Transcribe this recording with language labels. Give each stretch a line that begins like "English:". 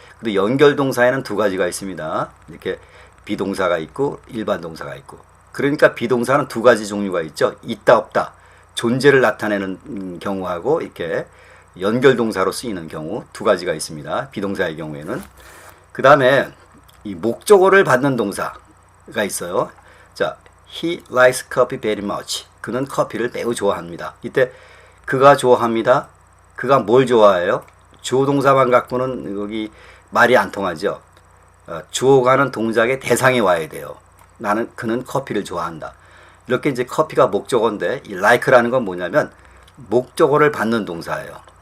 Korean: 근데 연결동사에는 두 가지가 있습니다. 이렇게 비동사가 있고 일반 동사가 있고. 그러니까 비동사는 두 가지 종류가 있죠. 있다 없다. 존재를 나타내는 경우하고 이렇게 연결동사로 쓰이는 경우 두 가지가 있습니다. 비동사의 경우에는. 그 다음에 이 목적어를 받는 동사가 있어요.
English: 자, He likes coffee very much.
Korean: 그는 커피를 매우 좋아합니다. 이때 그가 좋아합니다. 그가 뭘 좋아해요? 주어 동사만 갖고는 여기 말이 안 통하죠. 주어가 하는 동작의 대상에 와야 돼요. 그는 커피를 좋아한다. 이렇게 이제 커피가 목적어인데 이 like라는 건 뭐냐면 목적어를 받는 동사예요.